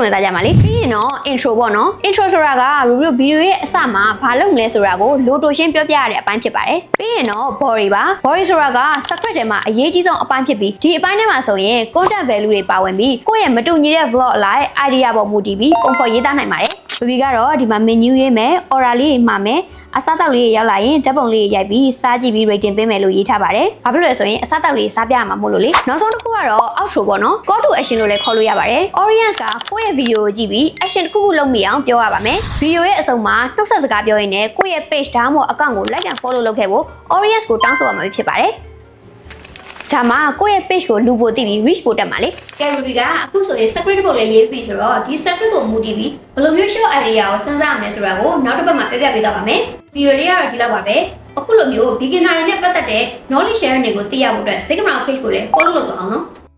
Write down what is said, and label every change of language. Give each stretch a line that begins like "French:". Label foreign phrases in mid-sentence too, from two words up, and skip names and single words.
Burmese: ဝင်စားကြမှာလေပြီးရင်တော့ intro ပေါ့နော် intro ဆိုတာက Ruby တို့ video ရဲ့အစမှာဘာလုပ်မလဲဆိုတာကိုလိုတိုရှင်းပြောပြရတဲ့အပိုင်းဖြစ်ပါတယ်ပြီးရင်တော့ body ပါ body ဆိုတာက script ထဲမှာအရေးကြီးဆုံးအပိုင်းဖြစ်ပြီးဒီအပိုင်းထဲမှာဆိုရင်
English: content value
Burmese: တွေပါဝင်ပြီးကိုယ့်ရဲ့ မတူညီတဲ့ vlog အလိုက် idea ပေါ်မူတည်ပြီးပုံဖော်ရေးသားနိုင်ပါတယ် Ruby ကတော့ဒီမှာ menu ရေးမယ် order လေးမှာမယ်အစားတောက်လေးရောက်လာရင်ဓာတ်ပုံလေးရိုက်ပြီးစားကြည့်ပြီး rating ပေးမယ်လို့ရေးထားပါတယ်။ဘာဖြစ်လို့လဲ ဆိုရင်အစားတောက်လေးစားပြရမှာမို့လို့လေ။နောက်ဆုံးတစ်ခုကတော့ outro ပေါ့နော်။
English: call to action
Burmese: လို့လည်းခေါ်လို့ရပါတယ်။ audience ကကိုယ့်ရဲ့ video ကိုကြည့်ပြီး action တစ်ခုခုလုပ်မိအောင်ပြောရပါမယ်။ video ရဲ့အဆုံးမှာနှုတ်ဆက်စကားပြောရင်းနဲ့ကိုယ့်ရဲ့ page ဒါမှမဟုတ် account ကို
English: like and follow
Burmese: လုပ်ခဲ့ဖို့ audience ကိုတောင်းဆိုရမှာဖြစ်ပါတယ်။ဒါမှကိုယ့်ရဲ့ page ကိုလူပိုသိပြီး reach ပိုတက်မှာလေ။ Ruby ကအခုဆိုရင် script ပုဒ်လေးရေးပြီးဆိုတော့ဒီ script ကိုမူတည်ပြီးဘယ်လိုမျိုး
English: short idea
Burmese: ကိုစဉ်းစားရမလဲဆိုတာကိုနောက်တစ်ပတ်မှာပြပြပေးတော့ပါမယ်။ video လေးကတော့ဒီလောက်ပါပဲ။အခုလိုမျိုး beginner တွေနဲ့ပတ်သက်တဲ့
English: knowledge sharing
Burmese: တွေကိုသိရဖို့အတွက် Sigma page ကိုလည်း follow လုပ်တော့အောင်နော်။